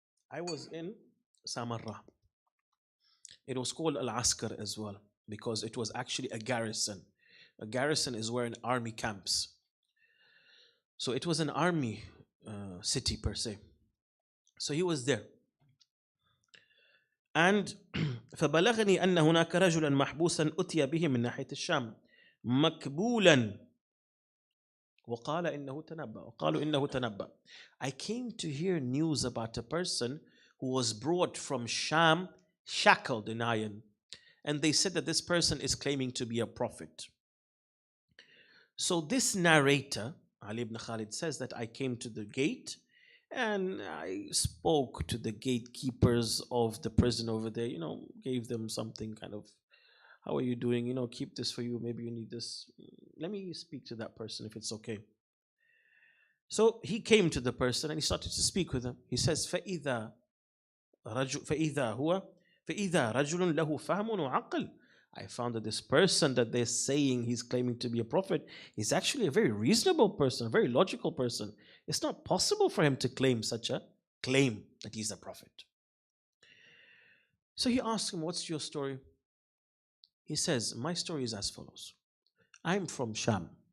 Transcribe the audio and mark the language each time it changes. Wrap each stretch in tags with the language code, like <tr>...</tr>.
<en>I was in Samarra. It was called Al-Askar as well, because it was actually a garrison. A garrison is where an army camps. So it was an army city per se. So he was there.</en> <ar>And فبلغني أن هناك رجلا محبوسا أتي به من ناحية الشام مكبولا وقال إنه تنبأ وقالوا إنه تنبأ.</ar> <en>I came to hear news about a person who was brought from Sham shackled in iron, and they said that this person is claiming to be a prophet. So this narrator, Ali ibn Khalid, says that I came to the gate and I spoke to the gatekeepers of the prison over there, gave them something kind of, how are you doing? Keep this for you. Maybe you need this. Let me speak to that person if it's okay. So he came to the person and he started to speak with him. He says,</en> <ar>فَإِذَا رَجُلٌ لَهُ فَهْمٌ وَعَقْلٌ.</ar> <en>I found that this person that they're saying he's claiming to be a prophet is actually a very reasonable person, a very logical person. It's not possible for him to claim such a claim that he's a prophet. So he asked him, what's your story? He says, my story is as follows. I'm from Sham.</en>